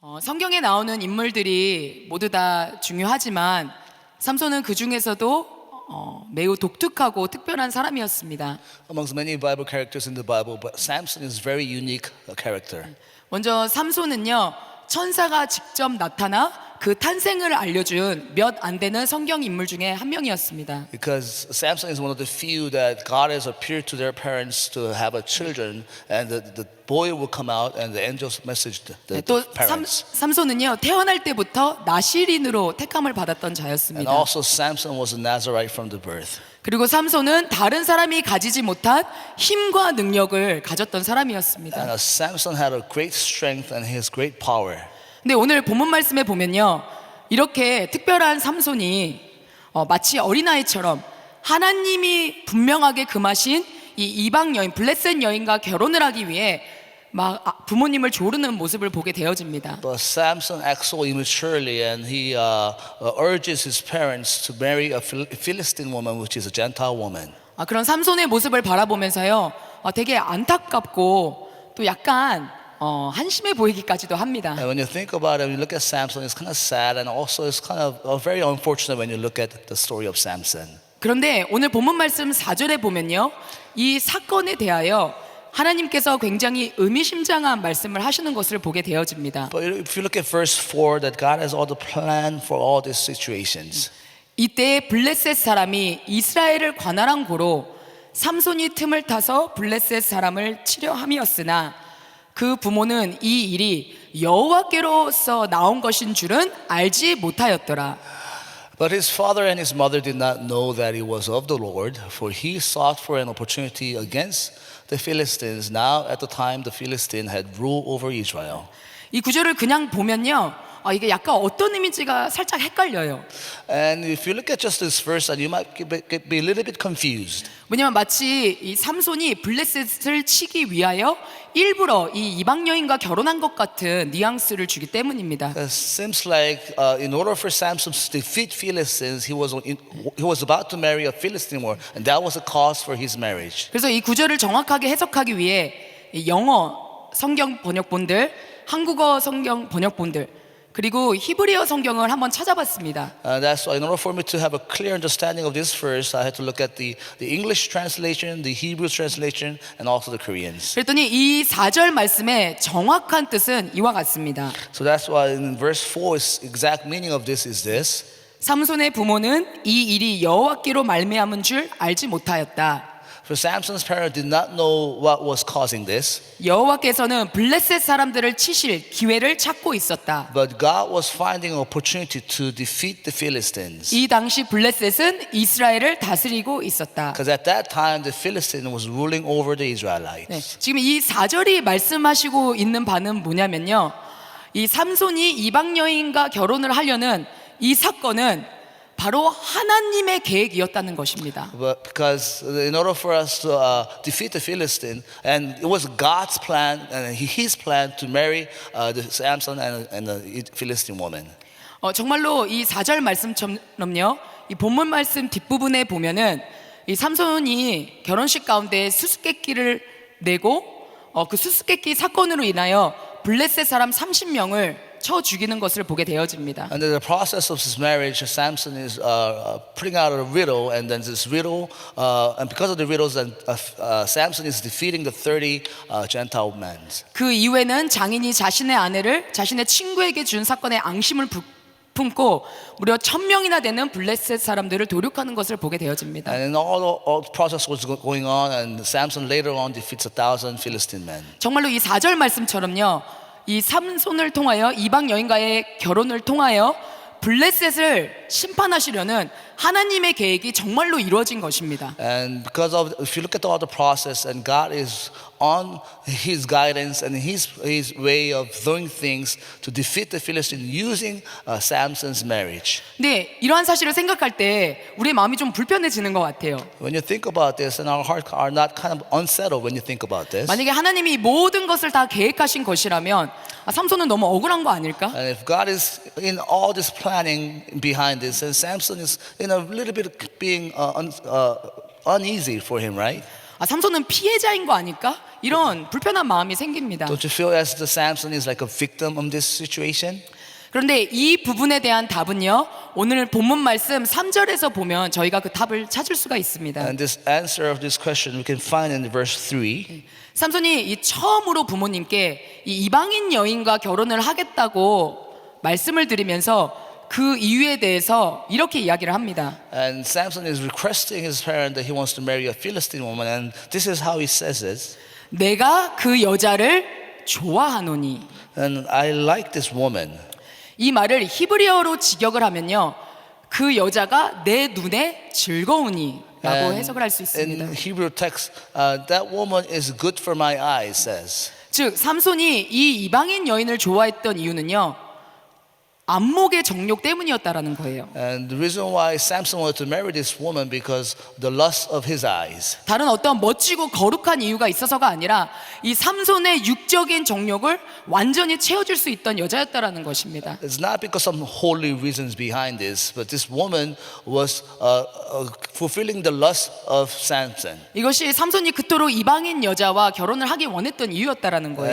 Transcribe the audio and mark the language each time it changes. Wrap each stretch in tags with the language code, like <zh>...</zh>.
<ko>성경에 나오는 인물들이 모두 다 중요하지만 삼손은 그 중에서도 매우 독특하고 특별한 사람이었습니다.</ko> <en>Amongst many Bible characters in the Bible, but Samson is a very unique character.</en> <ko>먼저 삼손은요, 천사가 직접 나타나 그 탄생을 알려준 몇 안 되는 성경 인물 중에 한 명이었습니다.</ko> <en>Because Samson is one of the few that God has appeared to their parents to have a children, and the boy will come out, and the angels messaged the</en> <ko>또</ko> <en>parents.</en> <ko>삼손은요, 태어날 때부터 나시린으로 택함을 받았던</ko> <en>And</en> <ko>자였습니다.</ko> <en>also Samson was a Nazarite from the birth.</en> <ko>그리고 삼손은 다른 사람이 가지지 못한 힘과 능력을 가졌던 사람이었습니다.</ko> <en>And Samson had a great strength and his great power.</en> <ko>근데 오늘 본문 말씀에 보면요, 이렇게 특별한 삼손이 마치 어린아이처럼 하나님이 분명하게 금하신 이 이방 여인, 블레셋 여인과 결혼을 하기 위해 막 부모님을 조르는 모습을 보게 되어집니다.</ko> <en>But Samson acts so immaturely, and he urges his parents to marry a Philistine woman, which is a Gentile woman.</en> <ko>그런 삼손의 모습을 바라보면서요, 되게 안타깝고 또 약간 한심해 보이기까지도 합니다.</ko> <en>And when you think about it, when you look at Samson, it's kind of sad, and also it's kind of very unfortunate when you look at the story of Samson.</en> <ko>그런데 오늘 본문 말씀 4절에 보면요, 이 사건에 대하여 하나님께서 굉장히 의미심장한 말씀을 하시는 것을 보게 되어집니다.</ko> <en>But if you look at verse 4, that God has all the plan for all these situations.</en> <ko>이때 블레셋 사람이 이스라엘을 관할한 고로 삼손이 틈을 타서 블레셋 사람을 치려 함이었으나 그 부모는 이 일이 여호와께로서 나온 것인 줄은 알지 못하였더라.</ko> <en>But his father and his mother did not know that it was of the Lord, for he sought for an opportunity against the Philistines. Now at the time the Philistine had rule over Israel.</en> <ko>이 구절을 그냥 보면요, 이게 약간 어떤 이미지가 살짝 헷갈려요.</ko> <en>And if you look at just this verse, you might be a little bit confused.</en> <ko>왜냐면 마치 이 삼손이 블레셋을 치기 위하여 일부러 이 이방 여인과 결혼한 것 같은 뉘앙스를 주기 때문입니다.</ko> <en>It seems like in order for Samson to defeat Philistines, he was about to marry a Philistine woman, and that was a cause for his marriage.</en> <ko>그래서 이 구절을 정확하게 해석하기 위해 이 영어 성경 번역본들, 한국어 성경 번역본들, 그리고 히브리어 성경을 한번 찾아봤습니다.</ko> <en>That's why in order for me to have a clear understanding of this verse, I had to look at the English translation, the Hebrew translation, and also the Koreans.</en> <ko>그랬더니 이 4절 말씀의 정확한 뜻은 이와 같습니다.</ko> <en>So that's why in verse 4's exact meaning of this is this.</en> <ko>삼손의 부모는 이 일이 여호와께로 말미암은 줄 알지 못하였다.</ko> <en>For Samson's parents did not know what was causing this,</en> <ko>여호와께서는 블레셋 사람들을 치실 기회를 찾고 있었다.</ko> <en>but God was finding an opportunity to defeat the Philistines.</en> <ko>이 당시 블레셋은 이스라엘을 다스리고 있었다.</ko> <en>Because at that time the Philistine was ruling over the</en> <ko>네,</ko> <en>Israelites.</en> <ko>지금 이 4절이 말씀하시고 있는 바는 뭐냐면요, 이 삼손이 이방 여인과 결혼을 하려는 이 사건은 바로 하나님의 계획이었다는 것입니다.</ko> <en>But because in order for us to defeat the Philistine, and it was God's plan and His plan to marry the Samson and the Philistine woman.</en> <ko>정말로 이 4절 말씀처럼요, 이 본문 말씀 뒷부분에 보면은 이 삼손이 결혼식 가운데 수수께끼를 내고 그 수수께끼 사건으로 인하여 블레셋 사람 30명을 쳐 죽이는 것을 보게 되어집니다.</ko> <en>And in the process of his marriage, Samson is putting out a riddle, and then this riddle, and because of the riddles, Samson is defeating the 30 Gentile men.</en> <ko>그 이후에는 장인이 자신의 아내를 자신의 친구에게 준 사건에 앙심을 품고 무려 1000명이나 되는 블레셋 사람들을 도륙하는 것을 보게 되어집니다.</ko> <en>And all the process was going on, and Samson later on defeats 1,000 Philistine men.</en> <ko>정말로 이 4절 말씀처럼요, 이 삼손을 통하여 이방 여인과의 결혼을 통하여 블레셋을 심판하시려는 하나님의 계획이 정말로 이루어진 것입니다.</ko> <en>And because of, if you look at all the process, and God is on His guidance and His way of doing things to defeat the Philistines using Samson's marriage.</en> <ko>네, 이러한 사실을 생각할 때 우리의 마음이 좀 불편해지는 것 같아요.</ko> <en>When you think about this, and our hearts are not kind of unsettled when you think about this.</en> <ko>만약에 하나님이 모든 것을 다 계획하신 것이라면 삼손은 너무 억울한 거 아닐까?</ko> <en>And if God is in all this planning behind this, and Samson is in a little bit being uneasy for him, right?</en> <ko>아, 삼손은 피해자인 거 아닐까? 이런 불편한 마음이 생깁니다.</ko> <en>Don't you feel as the Samson is like a victim of this situation?</en> <ko>그런데 이 부분에 대한 답은요, 오늘 본문 말씀 3절에서 보면 저희가 그 답을 찾을 수가 있습니다.</ko> <en>And this answer of this question we can find in verse 3.</en> <ko>삼손이 이 처음으로 부모님께 이 이방인 여인과 결혼을 하겠다고 말씀을 드리면서 그 이유에 대해서 이렇게 이야기를 합니다.</ko> <en>And Samson is requesting his parent that he wants to marry a Philistine woman, and this is how he says it.</en> <ko>내가 그 여자를 좋아하노니.</ko> <en>And I like this woman.</en> <ko>이 말을 히브리어로 직역을 하면요, 그 여자가 내 눈에 즐거우니 라고 해석을 할 수 있습니다.</ko> <en>In Hebrew text, that woman is good for my eyes, says.</en> <ko>즉 삼손이 이 이방인 여인을 좋아했던 이유는요, 안목의 정욕 때문이었다라는 거예요.</ko> <en>And the reason why Samson wanted to marry this woman because the lust of his eyes.</en> <ko>다른 어떤 멋지고 거룩한 이유가 있어서가 아니라 이 삼손의 육적인 정욕을 완전히 채워줄 수 있던 여자였다라는 것입니다.</ko> <en>It's not because some holy reasons behind this, but this woman was fulfilling the lust of Samson.</en> <ko>이것이 삼손이 그토록 이방인 여자와 결혼을 하기 원했던 이유였다라는 거예요.</ko>